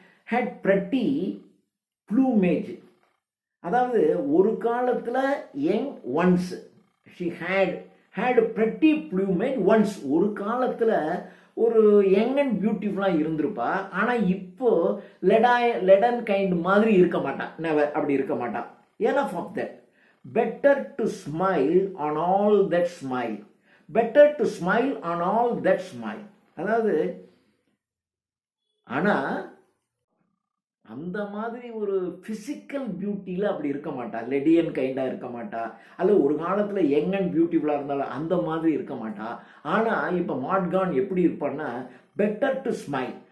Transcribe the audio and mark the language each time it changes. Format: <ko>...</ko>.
<en>Had pretty plumage.</en> <ta>அதாவது ஒரு காலத்துல</ta> <en>Young ones. She had pretty plumage ones.</en> <ta>ஒரு காலத்துல ஒரு யங் அண்ட் பியூட்டிஃபுல்லா இருந்திருப்பா. ஆனா இப்போ லெடன் கைண்ட் மாதிரி இருக்க மாட்டா. நெவர் அப்படி இருக்க மாட்டா.</ta> <en>enough of that. better to smile on all that smile. better to smile on all that smile.</en> <ta>அதாவது ஆனா அந்த மாதிரி ஒரு பிசிக்கல் பியூட்டியில அப்படி இருக்க மாட்டா. லெடியன் கைண்டா இருக்க மாட்டா. அல்ல ஒரு காலத்துல யங் அண்ட் பியூட்டிஃபுல்லா இருந்தாலும் அந்த மாதிரி இருக்க மாட்டா. ஆனா இப்ப மாட்கான் எப்படி இருப்பான்னா</ta> <en>Better to smile.</en>